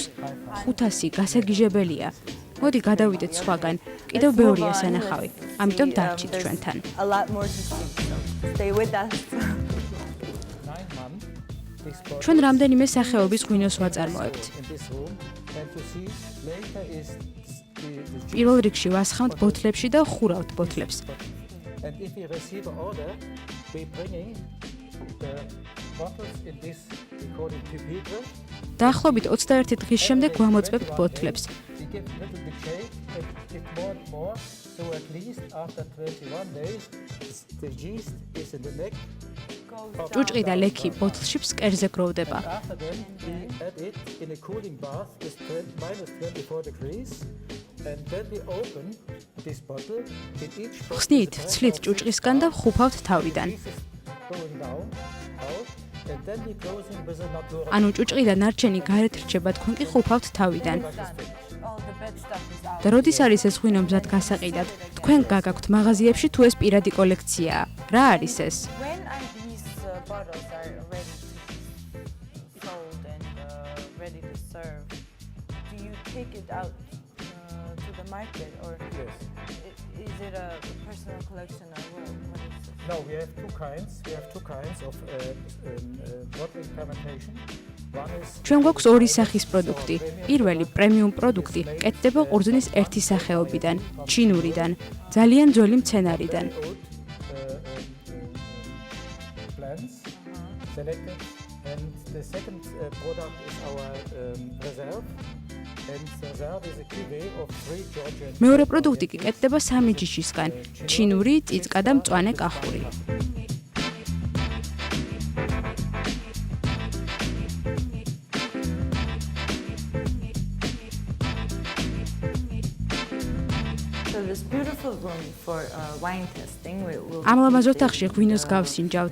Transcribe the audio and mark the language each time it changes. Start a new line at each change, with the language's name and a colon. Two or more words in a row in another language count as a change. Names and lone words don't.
Georgian: 500 გასაგიჟებელია. მოდი გადავიდეთ სხვაგან. კიდევ ბევრია სანახავი. ამიტომ დარჩით ჩვენთან.
English: A lot more to see. So stay with us. 9 months. This bottle
Georgian: ჩვენ რამდენიმე სახეობის ღვინოს ვაწარმოებთ.
English: in this room. And you see later is the
Georgian: პირველ რიგში ვასხამთ ბოთლებში და ხურავთ ბოთლებს.
English: And if we receive an order, we bringing the bottles in this, we call it pupitre.
Georgian: დაახლოებით 21 დღის შემდეგ გვამოწმებთ ბოთლებს.
English: We give little bit shake, it more and more, so at least after 21 days, the yeast is in the neck.
Georgian: ჭუჭყი და ლექი ბოთლში ფსკერზე გროვდება.
English: After then, we add it in a cooling bath with minus 24 degrees. And then we open this bottle in each bottle.
Georgian: ხსნით, ცლით ჭუჭყისგან და ხუფავთ თავიდან.
English: Pieces going down, out, and then we closing with a natural.
Georgian: ანუ ჭუჭყი და ნარჩენი გარეთ რჩება, თქვენ კი ხუფავთ თავიდან.
English: All the bad stuff is out.
Georgian: და როდის არის ეს ღვინო მზად გასაყიდად? თქვენ გაგაქვთ მაღაზიებში თუ ეს პირადი კოლექციაა? რა არის ეს?
English: When these bottles are ready to be sold and ready to serve, do you take it out to the market or Yes. is it a personal collection or what is it? No, we have two kinds. We have two kinds of bottling fermentation. One is
Georgian: ჩვენ გვაქვს ორი სახის პროდუქტი. პირველი პრემიუმ პროდუქტი კეთდება ყურძნის ერთი სახეობიდან, ჩინურიდან, ძალიან ძველი მცენარიდან.
English: old plants selected And the second product is our reserve. And reserve is a cuvée of 3 Georgian.
Georgian: მეორე პროდუქტი კი კეთდება სამი ჯიშისგან: ჩინური, წიწკა და მწვანე კახური. ამ ლამაზ ოთახში ღვინოს გავსინჯავთ.